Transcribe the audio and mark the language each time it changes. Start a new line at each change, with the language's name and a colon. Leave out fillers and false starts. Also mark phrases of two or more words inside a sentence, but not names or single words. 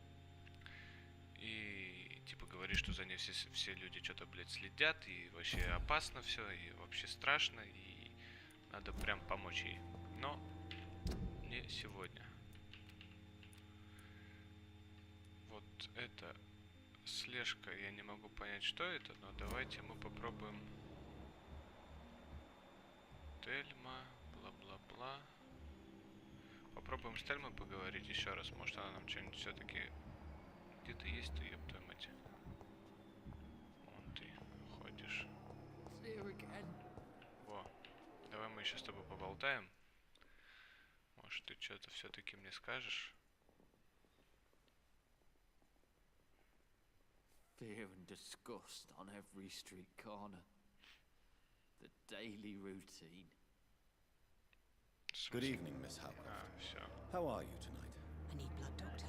Russian: И, типа, говорит, что за ней все люди что-то, блядь, следят, и вообще опасно все, и вообще страшно, и надо прям помочь ей. Но не сегодня. Вот это слежка, я не могу понять, что это, но давайте мы попробуем. Тельма, бла-бла-бла. Попробуем с Тельмой поговорить еще раз, может она нам что-нибудь все-таки... Где ты есть, ты, ёб твою мать? Вон ты ходишь. Во, давай мы еще с тобой поболтаем. Может ты что-то все-таки мне скажешь?
English: Fear and disgust on every street corner. The daily routine. Good evening, Miss Howcroft.
Russian: Все.
English: How are you tonight? I need blood, Doctor.